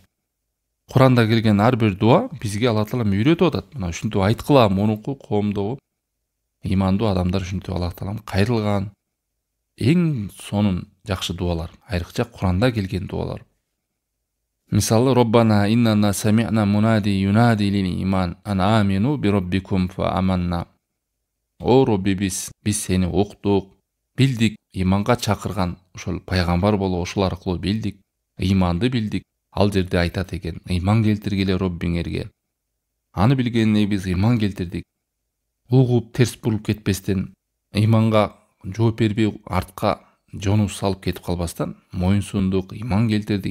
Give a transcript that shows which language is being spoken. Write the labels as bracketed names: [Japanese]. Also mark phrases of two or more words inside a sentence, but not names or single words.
[Kyrgyz] Куранда келген ар бир дуа бизге Алла Таалам үйрөтүп атат. Мына ушинтип айткыла, мунуку коомдогу имандуу адамдар ушинтип Алла Таалам кайрылган. Эң сонун жакшы дуалар, айрыкча Куранда келген дуалар. Мисалы, [Arabic] ربنا إننا سمعنا مناديا ينادي للإيمان أن آمنوا بربكم فآمنا. [Kyrgyz] О Роббибиз, биз сени уктук, билдик, иманга чакырган ошол пайгамбар болуп ошол аркылуу билдик, иманды билдик. Ал жерде айтат экен, иман келтиргиле Роббиңерге. Аны билгенине биз иман келтирдик. Угуп терс бурулуп кетпестен, иманга жооп бербей артка жону салып кетип калбастан, моюнсундук, иман келтирдик.